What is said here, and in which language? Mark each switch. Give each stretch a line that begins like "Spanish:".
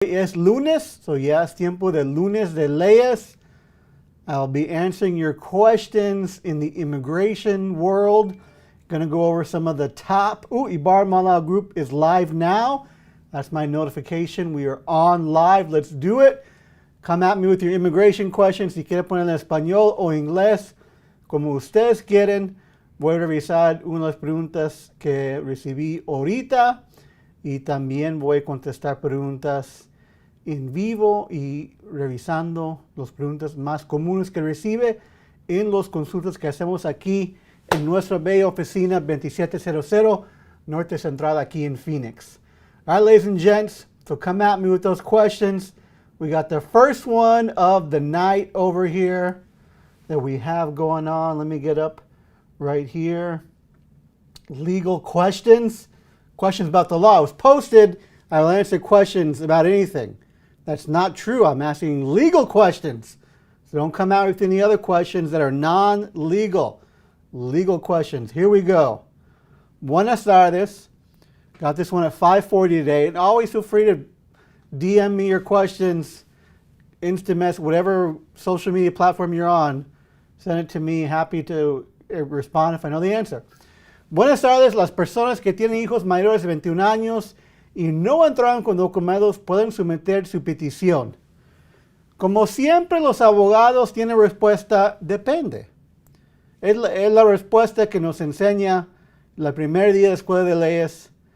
Spanish: Es lunes, so ya es tiempo de lunes de leyes.
English: I'll be answering your questions in the immigration world. Going to go over some of the top. Ibar Malal group is live now. That's my notification. We are on live. Let's do it. Come at me with your immigration questions.
Spanish: Si quiere poner en español o inglés, como ustedes quieren. Voy a revisar unas preguntas que recibí ahorita y también voy a contestar preguntas en vivo y revisando las preguntas más comunes que recibe en los consultas que hacemos aquí en nuestra bella oficina 2700 Norte Central aquí en Phoenix.
English: All right, ladies and gents, so come at me with those questions. We got the first one of the night over here that we have going on. Let me get up right here. Legal questions. Questions about the law. It was posted. I will answer questions about anything. That's not true. I'm asking legal questions. So don't come out with any other questions that are non-legal. Legal questions. Here we go.
Spanish: Buenas tardes.
English: Got this one at 5:40 today. And always feel free to DM me your questions, Instamess, whatever social media platform you're on. Send it to me. Happy to respond if I know the answer.
Spanish: Buenas tardes. Las personas que tienen hijos mayores de 21 años y no entraron con documentos pueden someter su petición. Como siempre, los abogados tienen respuesta depende. Es la respuesta que nos enseña el primer día de escuela de leyes.